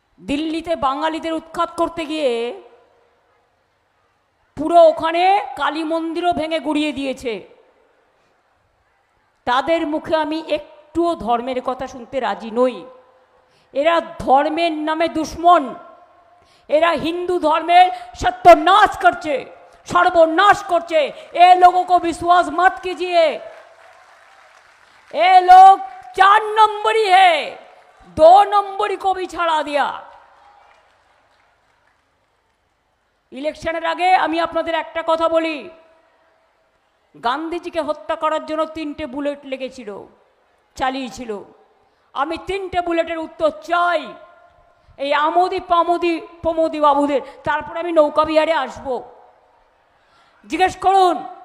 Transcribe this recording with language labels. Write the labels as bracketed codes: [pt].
[bn] দিল্লিতে বাঙালিদের উৎখাত করতে গিয়ে পুরো ওখানে কালী মন্দিরও ভেঙে গুড়িয়ে দিয়েছে। তাদের মুখে আমি একটুও ধর্মের কথা শুনতে রাজি নই। এরা ধর্মের নামে দুশ্মন। এরা হিন্দু ধর্মের सत्यानाश করছে, সর্বনাশ করছে। [hi] এ लोगों को विश्वास मत कीजिए, ये लोग 4 नंबरी है, 2 नंबरी को भी छड़ा दिया। [bn] ইলেকশনের আগে আমি আপনাদের একটা কথা বলি, গান্ধীজিকে হত্যা করার জন্য 3টে বুলেট লেগেছিল, চালিয়েছিল। আমি 3টে বুলেটের উত্তর চাই এই আমোদি পামোদি প্রমোদি বাবুদের। তারপরে আমি নৌকা বিহারে আসবো। জিজ্ঞেস করুন